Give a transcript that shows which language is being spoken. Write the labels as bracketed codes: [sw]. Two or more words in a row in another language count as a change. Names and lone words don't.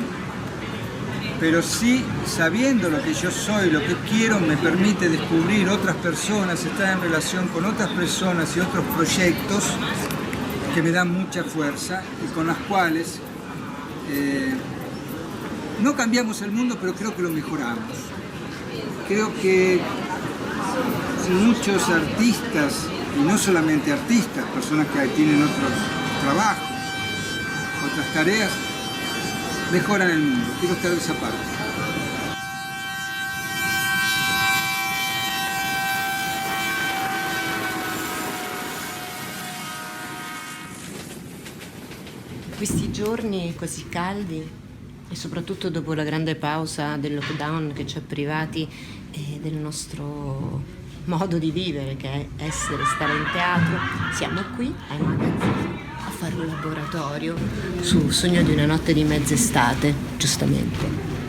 [es] Pero sí, sabiendo lo que yo soy, lo que quiero, me permite descubrir otras personas, estar en relación con otras personas y otros proyectos que me dan mucha fuerza y con las cuales no cambiamos el mundo, pero creo que lo mejoramos. Creo que muchos artistas, y no solamente artistas, personas que tienen otros trabajos, otras tareas, mejoran el mundo. Quiero estar de esa parte. [it] Questi giorni così caldi e soprattutto dopo la grande pausa del lockdown che ci ha privati del nostro modo di vivere, che è stare in teatro, siamo qui ai magazzini a fare un laboratorio su Sogno di una notte di mezz'estate, giustamente.